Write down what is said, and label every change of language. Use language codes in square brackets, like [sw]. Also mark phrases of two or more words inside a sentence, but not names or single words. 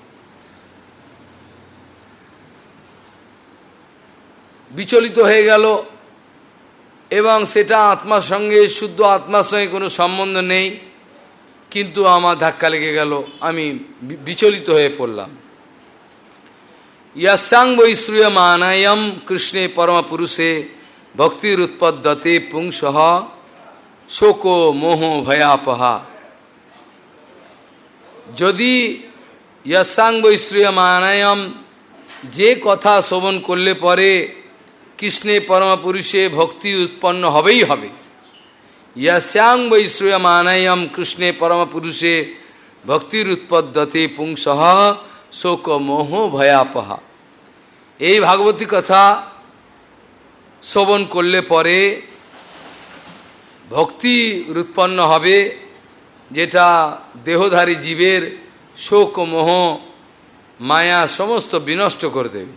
[bn] বিচলিত হয়ে গেল এবং সেটা আত্মার সঙ্গে, শুদ্ধ আত্মার সঙ্গে কোনো সম্বন্ধ নেই, কিন্তু আমার ধাক্কা লেগে গেল, আমি বিচলিত হয়ে পড়লাম। [sa] यस्यां वै श्रूयमानायं कृष्णे परमपुरुषे भक्तिरुत्पद्यते पुंसः शोको मोह भयापहा। যদি यस्यां वै श्रूयमानायं, [bn] যে কথা শ্রবণ করলে পরে কৃষ্ণে পরমপুরুষে ভক্তি উৎপন্ন হবেই হবে। [sa] यस्यां वै श्रूयमानायं कृष्णे परमपुरुषे भक्तिरुत्पद्यते पुंसः শোক মোহ ভয়াপহা। [bn] এই ভাগবতী কথা শ্রবণ করলে পরে ভক্তি উৎপন্ন হবে, যেটা দেহধারী জীবের শোক মোহ মায়া সমস্ত বিনষ্ট করে দেবে।